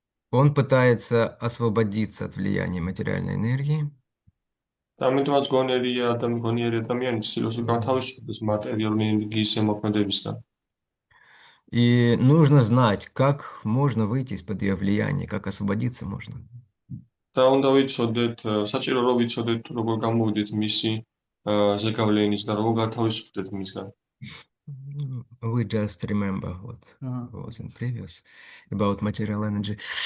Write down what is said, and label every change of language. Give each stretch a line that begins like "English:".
Russian: он пытается освободиться от влияния материальной энергии.
Georgian: და ამიტომაც გონიერი ადამიანი ცდილობს რომ გათავისუფლდეს მატერიალური ენერგიის ზემოქმედებისგან.
Russian: И нужно знать, как можно выйти из-под ее влияния, как освободиться можно.
Georgian: და უნდა ვიცოდეთ, საჭირო რომ ვიცოდეთ თუ როგორ გამოვიდეთ მისი ზეგავლენის და როგორ გათავისუფლდეთ მისგან.
English: We just remember what was in previous about material energy.